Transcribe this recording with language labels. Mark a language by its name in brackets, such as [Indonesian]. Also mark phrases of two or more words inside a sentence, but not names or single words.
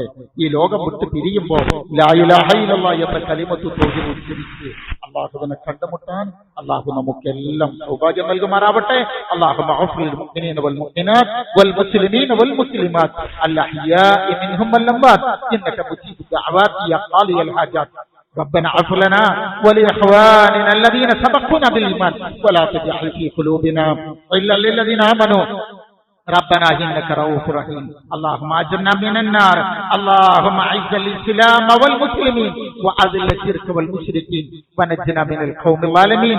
[Malayalam] ഈ ലോകം വിട്ട് പിരിയുമ്പോൾ [Arabic] لا إله إلا الله [Malayalam] എന്ന [Arabic] كلمة التوحيد [Malayalam] ഉച്ചരിച്ച് അല്ലാഹുവിനെ കണ്ടുമുട്ടാൻ അല്ലാഹു നമുക്കെല്ലാം സൗഭാഗ്യം നൽകുമാറാവട്ടെ. [Arabic] اللهم اغفر المؤمنين والمؤمنات والمسلمين والمسلمات الأحياء منهم والأموات إنك مجيب الدعوات يا قاضي الحاجات. ربنا اغفر لنا ولإخواننا الذين سبقونا بالإيمان ولا تجعل في قلوبنا إلا للذين آمنوا ربنا إنك رؤوف رحيم اللهم أجرنا من النار اللهم أعز الإسلام والمسلمين وأذل الشرك والمشركين ونجنا من القوم الظالمين